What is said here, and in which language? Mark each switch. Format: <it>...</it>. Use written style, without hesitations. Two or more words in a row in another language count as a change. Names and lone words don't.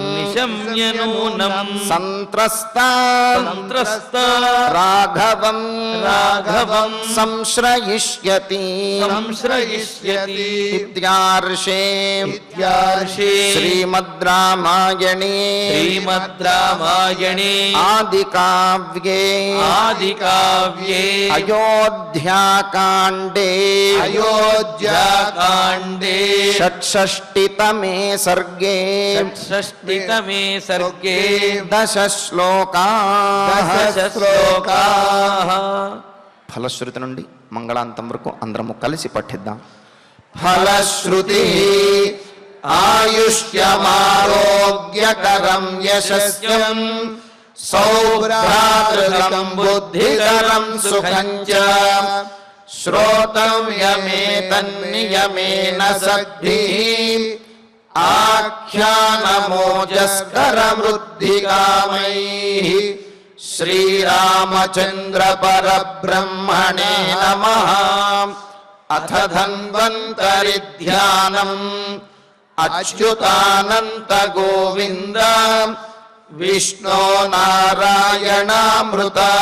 <sa>संत्रस्ता राघवं संश्रयिष्यति इत्यार्षे श्रीमद् रामायणे आदिकाव्ये अयोध्याकाण्डे षट्षष्टितमे सर्गे दश श्लोकाः</sa> <te>ఫలశ్రుతి నుండి మంగళాంతం వరకు అందరము కలిసి పఠిద్దాం.</te> <sa>ఫలశ్రుతి ఆయుష్యమారోగ్యకరం యశస్వం సౌభ్రాతృకం బుద్ధికరం సుఖం చ శ్రోతవ్యమేతన్నియమేన సద్భిః ఆఖ్యానమోజస్కరవృద్ధికామైః श्रीरामचंद्र परब्रह्मणे नमः. अथ धन्वन्तरि ध्यानम् अच्युतानन्त गोविन्द विष्णो नारायणामृत</sa>